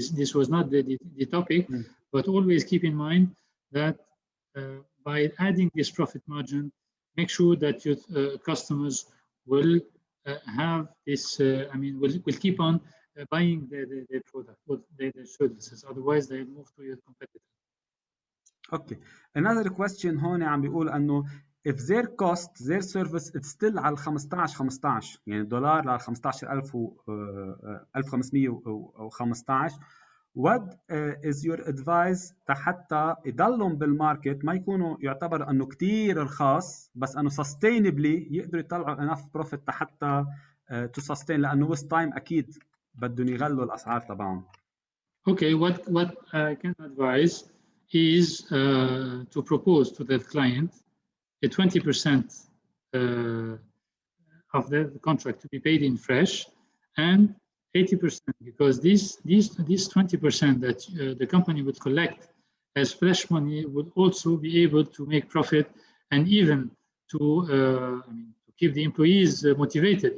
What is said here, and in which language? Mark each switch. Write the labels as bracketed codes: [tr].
[en] This was not the topic, but always keep in mind that by adding this profit margin, make sure that your customers will have this. Will keep on buying the product or the services. Otherwise, they move to your competitor. Okay. Another question [ar] هون عم بيقول انه [en] if their cost their service it's still [ar] على 15 يعني دولار على 15,000 و 1515 [en] what is your advice [ar] حتى يضلهم بالماركت ما يكونوا يعتبر انه كتير رخاص بس انه sustainably يقدروا يطلعوا [en] enough profit [ar] حتى [en] to sustain [ar] لانه [en] with time [ar] اكيد بدهم يغلوا الاسعار تبعهم. [en] Okay, what I can advise is to propose to the client a 20% of the contract to be paid in fresh and 80% because these 20% that the company would collect as fresh money would also be able to make profit and even to keep the employees motivated.